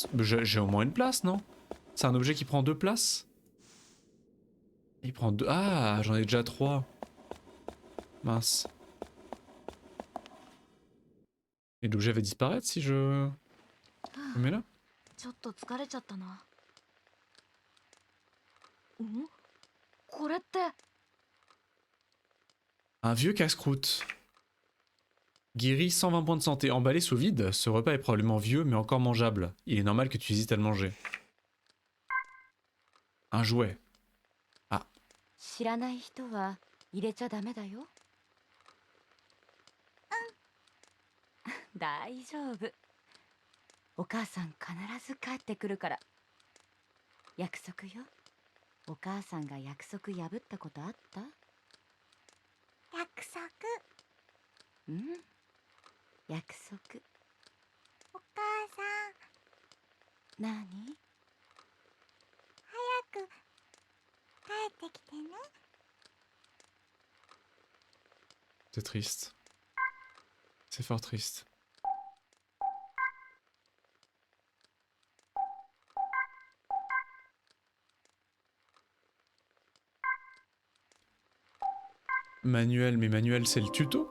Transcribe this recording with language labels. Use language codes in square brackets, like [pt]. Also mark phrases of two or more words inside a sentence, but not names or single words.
[fr] J'ai au moins une place, non? C'est un objet qui prend 2 places? Il prend 2... Ah, j'en ai déjà 3. Mince. Et l'objet va disparaître si je... le mets là? [ja] ちょっと疲れちゃったな。これって。 Un vieux casse-croûte. Guéri 120 points de santé. Emballé sous vide, ce repas est probablement vieux mais encore mangeable. Il est normal que tu hésites à le manger. Un jouet. Ah. 知らない人は入れちゃダメだよ。大丈夫。お母さん必ず帰ってくるから。約束よ。お母さんが約束破ったことあった？約束。うん。約束。お母さん。何？早く帰ってきてね。 [fr] C'est triste. C'est fort triste. Manuel, mais manuel c'est le tuto?